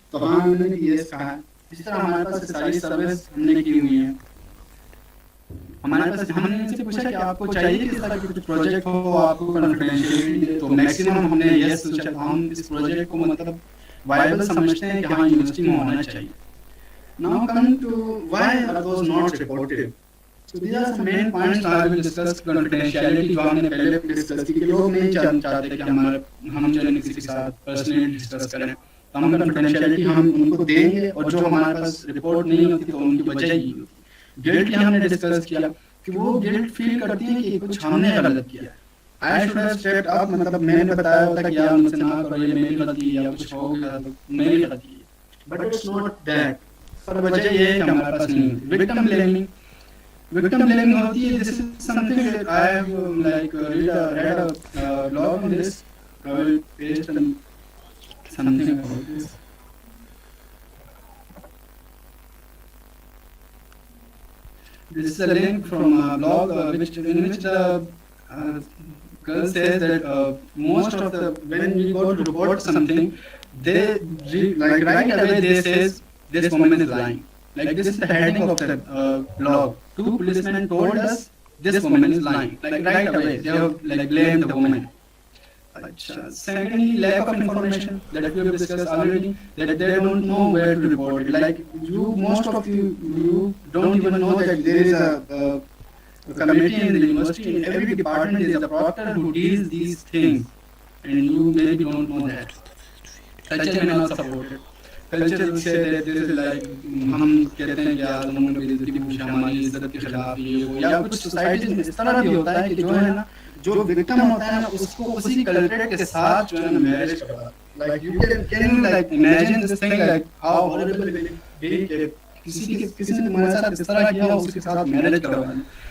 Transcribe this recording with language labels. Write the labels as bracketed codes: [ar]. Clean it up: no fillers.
[hi] तो हाँ हमने ये कहा जिस तरह हमारे पास सारी सर्विस हमने की हुई है. हमारे पास हमने इनसे पूछा कि आपको चाहिए कि इस तरह की कुछ प्रोजेक्ट हो, आपको कॉन्फिडेंशियलिटी, तो मैक्सिमम हमने यस सोचा. हम इस प्रोजेक्ट को मतलब वायबल समझते हैं कि हाँ यूनिवर्सिटी में होना चाहिए. [en] Now come to why are those not reported. So these are some main points I will discuss. [hi] Confidentiality जो हमने पहले डिस्कस की कि लोग नहीं चाहते कि हम जो है किसी के साथ पर्सनली डिस्कस करें. तो हम कॉन्फिडेंशियलिटी हम उनको देंगे और जो हमारे पास रिपोर्ट नहीं होती तो उनकी वजह ही होती. गिल्ट की हमने डिस्कस किया कि वो गिल्ट फील करती है कि कुछ हमने गलत किया. [en] I should have stepped up, [hi] मतलब मैंने बताया होता कि यार मुझसे ना करो, ये मेरी गलती है या कुछ हो गया तो मेरी गलती है. [en] But it's not that. [hi] पर वजह ये है कि हमारे पास नहीं होती. [en] Victim blaming होती है. This is something that I have read a blog on this. I will paste something about this. This is a link from a blog in which the girl says that most of the when we go to report something, they right away they says this woman is lying. Like this is the heading of the blog. 2 policemen told us this woman is lying. Like right away, they have blamed the woman. Secondly, lack of information that we have discussed already. That they don't know where to report it. Like most of you don't even know that there is a committee in the university. In every department there is a proctor who deals these things, and you maybe don't know that. Culture may not support it. Culture will say that this is like [hi] हम कहते हैं कि यार उन्होंने बेइज्जती पूछा, हमारी इज्जत के खिलाफ ये वो, या कुछ सोसाइटी में इस तरह भी होता है कि जो है ना जो विक्टिम होता है ना उसको उसी कल्प्रेट के साथ जो है ना मैरिज करवा. [en] like you can like imagine this thing like how horrible will be [hi] कि किसी ने तुम्हारे साथ इस तरह किया उसके साथ मैरिज करवाना.